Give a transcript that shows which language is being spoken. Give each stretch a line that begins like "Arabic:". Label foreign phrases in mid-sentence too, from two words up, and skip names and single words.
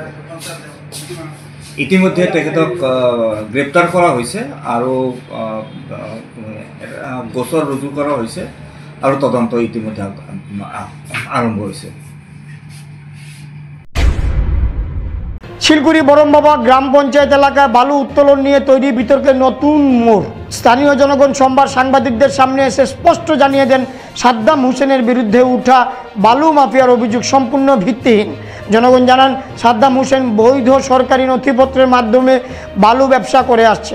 Assamese: ইতিমধ্যে তেখেতক গ্ৰেপ্তাৰ কৰা হৈছে আৰু গোচৰ ৰুজু কৰা হৈছে আৰু তদন্ত ইতিমধ্যে আৰম্ভ হৈছে।
Bangla: শিলগুড়ি বরমবাবা গ্রাম পঞ্চায়েত এলাকায় বালু উত্তোলন নিয়ে তৈরি বিতর্কে নতুন মোড়। স্থানীয় জনগণ সোমবার সাংবাদিকদের সামনে এসে স্পষ্ট জানিয়ে দেন সাদ্দাম হোসেনের বিরুদ্ধে উঠা বালু মাফিয়ার অভিযোগ সম্পূর্ণ ভিত্তিহীন। জনগণ জানান সাদ্দাম হোসেন বৈধ সরকারি নথিপত্রের মাধ্যমে বালু ব্যবসা করে আসছেন।